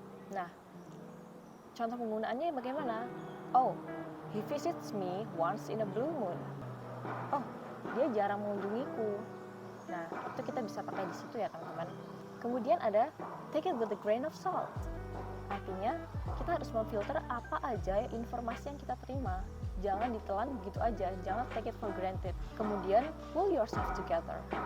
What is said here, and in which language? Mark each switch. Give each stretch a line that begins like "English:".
Indonesian: Nah, contoh penggunaannya bagaimana?
English: Oh, he visits me once in a blue moon.
Indonesian: Oh, dia jarang mengunjungiku. Nah, itu kita bisa pakai di situ ya teman-teman. Kemudian ada take it with a grain of salt. Artinya, kita harus memfilter apa aja informasi yang kita terima. Jangan ditelan begitu aja, jangan take it for granted.
English: Kemudian, pull yourself together.